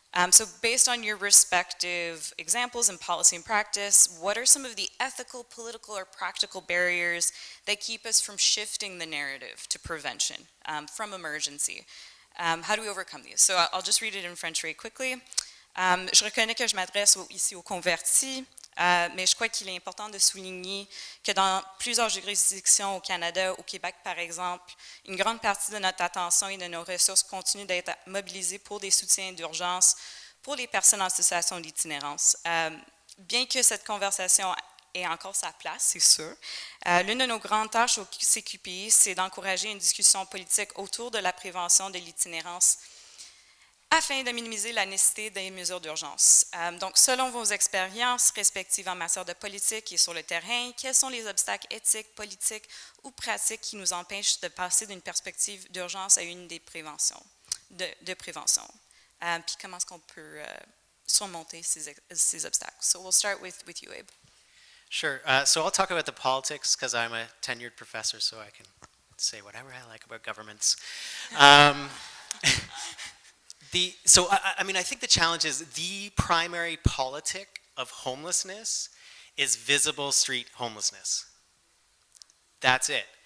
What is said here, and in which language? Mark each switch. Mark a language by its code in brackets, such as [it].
[en] So based on your respective examples in policy and practice, what are some of the ethical, political, or practical barriers that keep us from shifting the narrative to prevention from emergency? How do we overcome these? So I'll just read it in French very quickly. [fr] Je reconnais que je m'adresse ici aux convertis, mais je crois qu'il est important de souligner que dans plusieurs juridictions au Canada, au Québec par exemple, une grande partie de notre attention et de nos ressources continuent d'être mobilisées pour des soutiens d'urgence pour les personnes en situation d'itinérance. Bien que cette conversation ait encore sa place, c'est sûr, l'une de nos grandes tâches au CQPI, c'est d'encourager une discussion politique autour de la prévention de l'itinérance afin de minimiser la nécessité des mesures d'urgence. Donc, selon vos expériences respectives en matière de politique et sur le terrain, quels sont les obstacles éthiques, politiques ou pratiques qui nous empêchent de passer d'une perspective d'urgence à une des préventions, de prévention? Puis comment est-ce qu'on peut surmonter ces obstacles? [en] So we'll start with you, Abe. Sure. So I'll talk about the politics because I'm a tenured professor, so I can say whatever I like about governments. I think the challenge is the primary politic of homelessness is visible street homelessness. That's it.